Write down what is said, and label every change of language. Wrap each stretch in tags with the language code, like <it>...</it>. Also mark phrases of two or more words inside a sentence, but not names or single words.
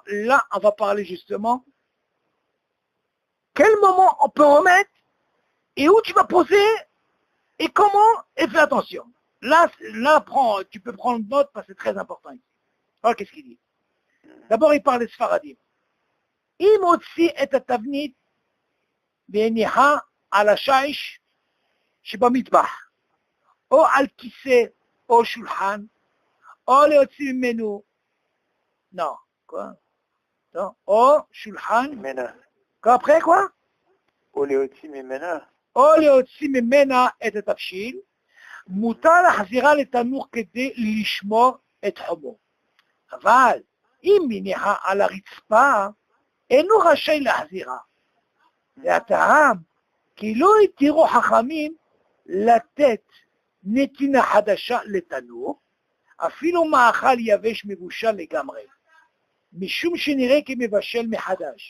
<fr>Là, on va parler justement quel moment on peut remettre et où tu vas poser et comment, et fais attention. Là tu peux prendre note parce que c'est très important ici. Alors, qu'est-ce qu'il dit? D'abord, il parle des Sfaradim.</fr> <he>אם הוציא את התבשיל הניחה על השיש שבמטבח, או על כיסא או שולחן, או להוציא ממנו, או שולחן,</he> <fr>après quoi?</fr> <he>או להוציא ממנה את התבשיל, מותר להחזירה לתנור כדי לשמור את חומו. אבל אם מניחה על הרצפה, אינו רשאי להחזירה. והטעם כי לא התירו חכמים לתת נתינה חדשה לתנור, אפילו מאכל יבש מבושל לגמרי, משום שנראה כמבשל מחדש.</he>